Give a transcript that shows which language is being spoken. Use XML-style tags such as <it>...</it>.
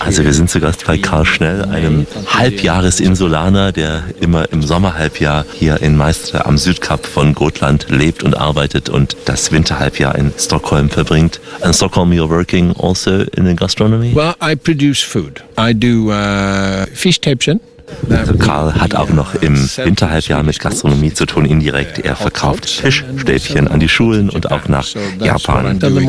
<de>Also wir sind zu Gast bei Karl Schnell, einem Halbjahresinsulaner, der immer im Sommerhalbjahr hier in Meister am Südkap von Gotland lebt und arbeitet und das Winterhalbjahr in Stockholm verbringt.</de> <en>In Stockholm, you're working also in the gastronomy? Well, I produce food. I do fishtäppchen.</en> <de>Also Karl hat auch noch im Winterhalbjahr mit Gastronomie zu tun, indirekt. Er verkauft Fischstäbchen an die Schulen und auch nach Japan.</de>